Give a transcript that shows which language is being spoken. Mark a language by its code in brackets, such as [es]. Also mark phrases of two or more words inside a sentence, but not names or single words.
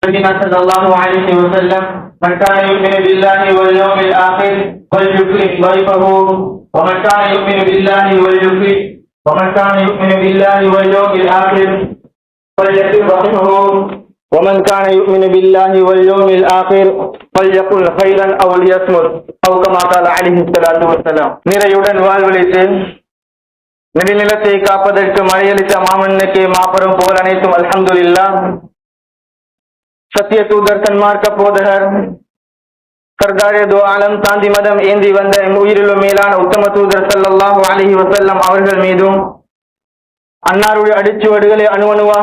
[ar] صلى الله عليه وسلم من كان يؤمن بالله واليوم الآخر فليكرم ضيفه ومن كان يؤمن بالله واليوم الآخر فليكرم ضيفه ومن كان يؤمن بالله واليوم الآخر فليقل خيرا أو ليصمت أو كما قال عليه الصلاة والسلام. [ta] நிறையுடன் வாழ்வழித்து நெடுநிலத்தை காப்பதற்கு மழையளித்த மாமன்னுக்கு மாபெரும் புகழ் அனைத்தும் அல்ஹம்துலில்லாஹ். சத்திய தூதர் சன்மார்க்க போதகர் [ur] سردار دو عالم [ta] சாந்தி மதம் ஏந்தி வந்த உயிரிலும் மேலான உத்தம தூதர் [ar] صلى الله عليه وسلم [ta] அவர்கள் மீதும் அன்னாருடைய அடிச்சுவடுகளை அணுவணுவாக